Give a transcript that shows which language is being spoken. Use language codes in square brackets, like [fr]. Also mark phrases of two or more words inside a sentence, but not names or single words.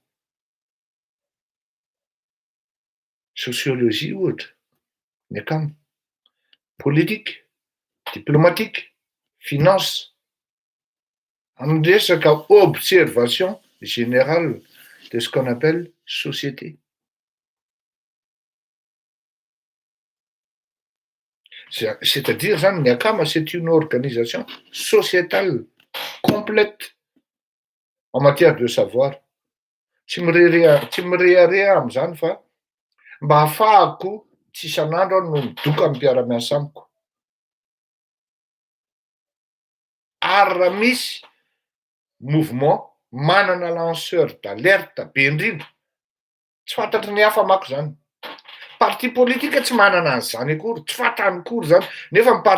[fr] sociologie [mg] ohatra ny akama [fr] politique diplomatique finance [mg] amin'ny resaka [fr] observation générale de ce qu'on appelle société [mg] c'est-à-dire zany ny akama [fr] c'est une organisation sociétale complète en matière de savoir [mg] tsy mirehareha am'izany fa mba hahafahako tsy isan'andro aho no midoka amin'ny mpiara-miasa amiko ary raha misy mouvement manana [fr] lanceur d'alerte [mg] be indrindra tsy fantatry ny hafa mako zany parti politika tsy manana an'izany akory tsy fantany akory zany nefa ny